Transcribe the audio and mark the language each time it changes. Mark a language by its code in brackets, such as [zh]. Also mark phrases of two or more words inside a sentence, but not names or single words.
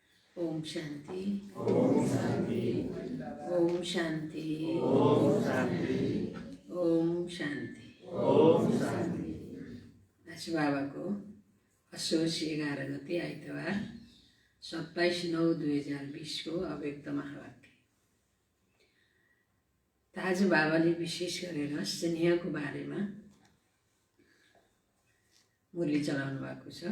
[ne] ओम शांति। ओम शांति। ओम शांति। ओम शांति। ओम शांति। ओम शांति। आज बाबाको असोज 11 गते आइतबार 27/9/2020 को अव्यक्त महावाक्य। त आज बाबाले विशेष गरेर स्नेहको बारेमा मुरली चलाउनु भएको छ।